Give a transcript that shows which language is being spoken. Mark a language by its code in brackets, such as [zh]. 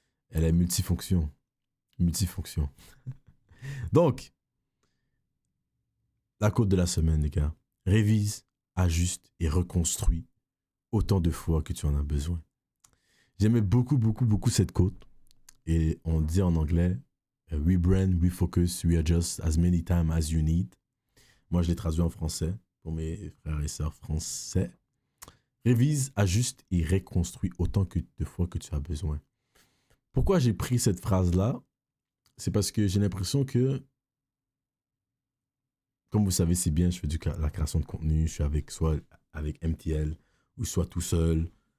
[fr] Elle est multifonction. Multifonction. Donc, la quote de la semaine, les gars. Révise, ajuste et reconstruis autant de fois que tu en as besoin. J'aimais beaucoup, beaucoup, beaucoup cette quote. Et on dit en anglais, [en] rebrand, refocus, readjust as many times as you need. [fr] Moi, je l'ai traduit en français pour mes frères et sœurs français. Révise, ajuste et reconstruis autant de fois que tu as besoin. Pourquoi j'ai pris cette phrase-là? C'est parce que j'ai l'impression que, comme vous savez si bien, je fais la création de contenu, je suis soit avec MTL ou soit tout seul.